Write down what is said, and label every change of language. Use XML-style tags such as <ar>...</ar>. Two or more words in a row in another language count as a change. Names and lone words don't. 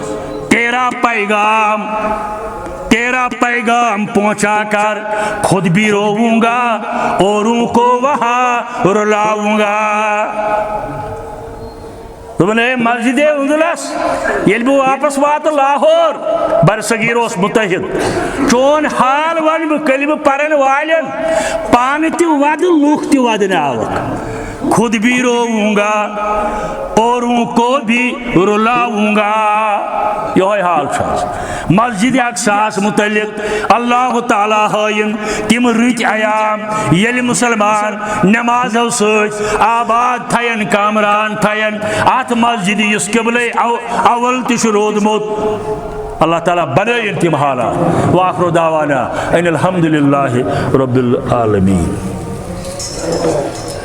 <ur>تیرا پیغام پہنچا کر خود بھی روؤں گا اوروں کو وہاں رلاؤں گا</ur> <ks>دبن اے مسجد اندلس یل بہ واپس وات لاہور برصغیر اس متحد چون حال ون بہ کلمہ پرن والن پان تہ ود لوک تہ ودناوک</ks> <ur>خود بھی روؤں گا اوروں کو بھی رلاؤں گا</ur> <ks>یہ حال مسجد اقصاس متعلق اللہ تعالیٰ ہائن تم رت ایام یل مسلمان نمازو ست آباد تھین کامران تھین ات مسجد اس قبلے اول تہ رودمت اللہ تعالیٰ بنائیں تم حالات</ks> <ar>وآخر دعوانا ان الحمد للہ رب العالمین.</ar>